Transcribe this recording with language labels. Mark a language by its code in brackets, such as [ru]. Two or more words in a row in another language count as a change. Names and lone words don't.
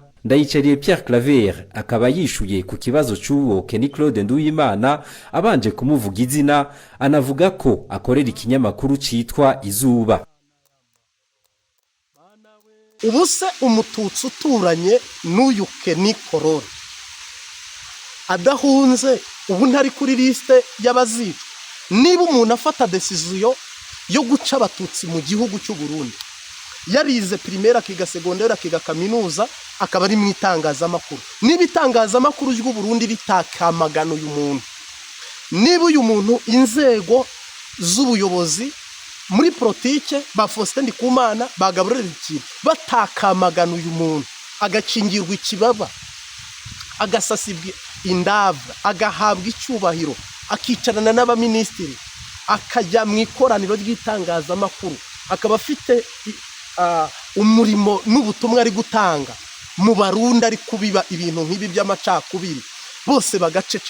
[rw] Ndayicariye Pierre Claver akaba yishuye ku kibazo cy'uwo Kenny Claude Nduwimana abanje kumuvuga izina anavuga ko akorera ikinyamakuru citwa Izuba. Ubuse umututsi uturanye n'uyu Kenny Claude adahunze ubu ntari kuri liste y'abazicwa. Niba umuntu afata decision yo guca abatutsi mu gihugu cy'u Burundi yarize primaire akiga secondaire akiga kaminuza akaba ari mu itangazamakuru, niba itangazamakuru ry'u Burundi ritakamagana uyu muntu, niba uyu muntu inzego z'ubuyobozi muri politike ba Faustin Ndikumana bagaburira ikintu batakamagana uyu muntu agacingirwa ikibaba agasasibwa indavra agahabwa icyubahiro akicarana n'abaministiri akajya mu ikoraniro ry'itangazamakuru akaba afite umurimo n'ubutumwa ari gutanga mu Barundi ari kubiba ibintu nk'ibi by'amacakubiri bose bagacece.